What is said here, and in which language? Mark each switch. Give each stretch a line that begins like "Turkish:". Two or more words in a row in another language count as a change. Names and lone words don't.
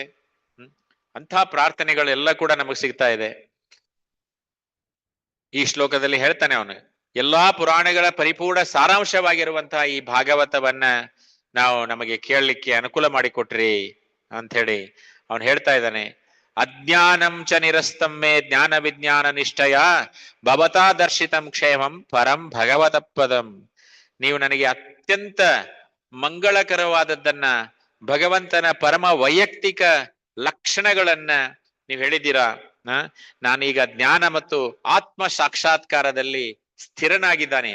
Kannada: ಅಂಥ ಪ್ರಾರ್ಥನೆಗಳು ಎಲ್ಲ ಕೂಡ ನಮಗ್ ಸಿಗ್ತಾ ಇದೆ. ಈ ಶ್ಲೋಕದಲ್ಲಿ ಹೇಳ್ತಾನೆ ಅವನು, ಎಲ್ಲಾ ಪುರಾಣಗಳ ಪರಿಪೂರ್ಣ ಸಾರಾಂಶವಾಗಿರುವಂತಹ ಈ ಭಾಗವತವನ್ನ ನಮಗೆ ಕೇಳಲಿಕ್ಕೆ ಅನುಕೂಲ ಮಾಡಿಕೊಟ್ರಿ ಅಂತ ಹೇಳಿ ಅವನು ಹೇಳ್ತಾ ಇದ್ದಾನೆ.
Sanskrit: ಅಜ್ಞಾನಂ ಚ ನಿರಸ್ತಮ್ಮೆ ಜ್ಞಾನ ವಿಜ್ಞಾನ ನಿಷ್ಠಯ ಭವತಾ ದರ್ಶಿತಂ ಕ್ಷೇಮಂ ಪರಂ ಭಗವತಪದಂ.
Kannada: ನೀವು ನನಗೆ ಅತ್ಯಂತ ಮಂಗಳಕರವಾದದ್ದನ್ನ, ಭಗವಂತನ ಪರಮ ವೈಯಕ್ತಿಕ ಲಕ್ಷಣಗಳನ್ನ ನೀವು ಹೇಳಿದ್ದೀರಾ. ನಾನೀಗ ಜ್ಞಾನ ಮತ್ತು ಆತ್ಮ ಸಾಕ್ಷಾತ್ಕಾರದಲ್ಲಿ ಸ್ಥಿರನಾಗಿದ್ದಾನೆ.